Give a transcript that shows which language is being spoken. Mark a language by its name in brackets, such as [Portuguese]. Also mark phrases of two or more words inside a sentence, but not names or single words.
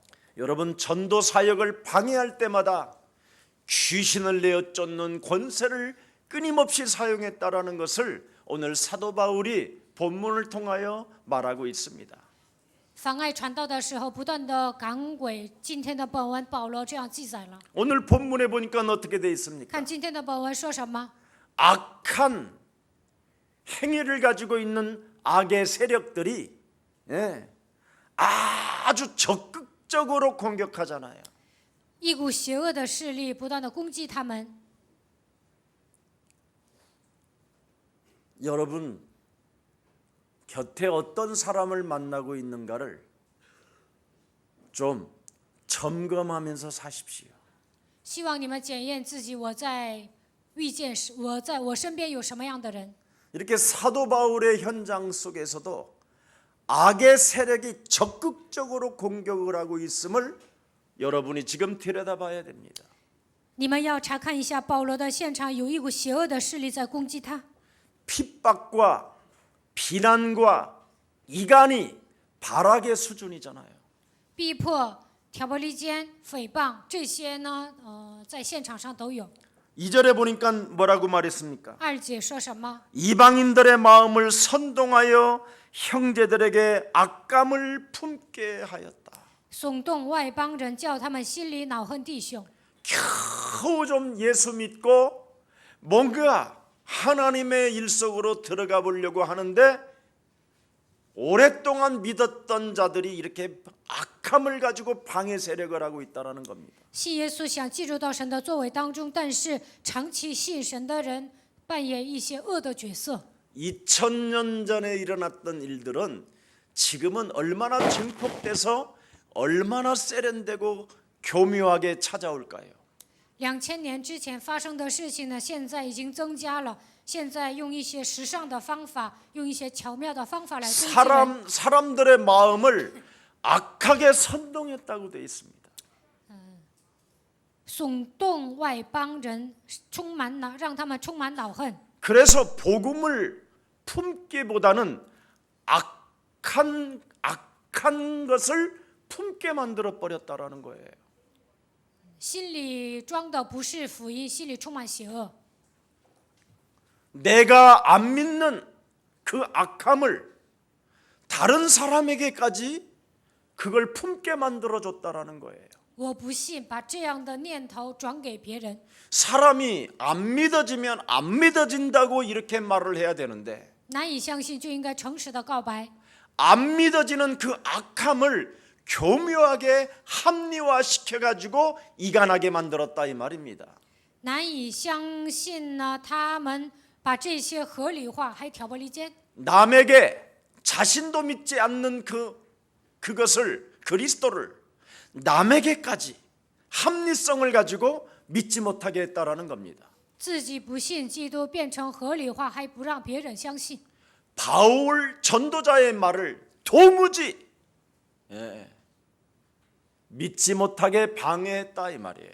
[Korean] 여러분 전도 사역을 방해할 때마다 귀신을 내어쫓는 권세를 끊임없이 사용했다라는 것을 오늘 사도 바울이 본문을 통하여 말하고 있습니다. [Chinese] 妨碍传道的时候，不断的赶鬼。今天的本文，保罗这样记载了。 [Korean] 오늘 본문에 보니까 어떻게 돼 있습니까? [Chinese] 看今天的本文说什么？ [Korean] 악한 행위를 가지고 있는 악의 세력들이 아주 적극적으로 공격하잖아요. [Chinese] 一股邪恶的势力不断的攻击他们。 [Korean] 여러분 곁에 어떤 사람을 만나고 있는가를 좀 점검하면서 사십시오. [Chinese] 希望你们检验自己，我在遇见时，我身边有什么样的人。 [Korean] 이렇게 사도 바울의 현장 속에서도 악의 세력이 적극적으로 공격을 하고 있음을 여러분이 지금 들여다봐야 됩니다. [Chinese] 你们要查看一下保罗的现场，有一股邪恶的势力在攻击他。 [Korean] 핍박과 비난과 이간이 발악의 수준이잖아요. [Chinese] 逼迫、挑拨离间、诽谤，这些呢，在现场上都有。 [Korean] 2절에 보니까 뭐라고 말했습니까? [Chinese] 2 节说什么？ [Korean] 이방인들의 마음을 선동하여 형제들에게 악감을 품게 하였다. [Chinese] 耸动外邦人，叫他们心里恼恨弟兄。 [Korean] 겨우 좀 예수 믿고 뭔가 하나님의 일 속으로 들어가 보려고 하는데 오랫동안 믿었던 자들이 이렇게 악함을 가지고 방해 세력을 하고 있다는 겁니다. [Chinese] 信耶稣想进入到神的作为当中，但是长期信神的人扮演一些恶的角色。 [Korean] 2000년 전에 일어났던 일들은 지금은 얼마나 증폭돼서 얼마나 세련되고 교묘하게 찾아올까요? [Chinese] 2000 年之前发生的事情呢，现在已经增加了。现在用一些时尚的方法，用一些巧妙的方法来攻击人。 [Korean] 사람들의 마음을 악하게 선동했다고 되어 있습니다. [Chinese] 耸动外邦人，让他们充满恼恨。 [Korean] 그래서 복음을 품기보다는 악한 것을 품게 만들어 버렸다라는 거예요. [Chinese] 心里装的不是福音，心里充满邪恶。 [Korean] 내가 안 믿는 그 악함을 다른 사람에게까지 그걸 품게 만들어 줬다라는 거예요. [Chinese] 我不信，把这样的念头转给别人。 [Korean] 사람이 안 믿어지면 안 믿어진다고 이렇게 말을 해야 되는데 [Chinese] 难以相信就应该诚实的告白。 [Korean] 안 믿어지는 그 악함을 교묘하게 합리화시켜 가지고 이간하게 만들었다 이 말입니다. [Chinese] 难以相信呢，他们把这些合理化，还挑拨离间。 [Korean] 남에게 자신도 믿지 않는 그것을 그리스도를 남에게까지 합리성을 가지고 믿지 못하게 했다라는 겁니다. [Chinese] 自己不信基督变成合理化，还不让别人相信。 [Korean] 바울 전도자의 말을 도무지 믿지 못하게 방해했다 이 말이에요.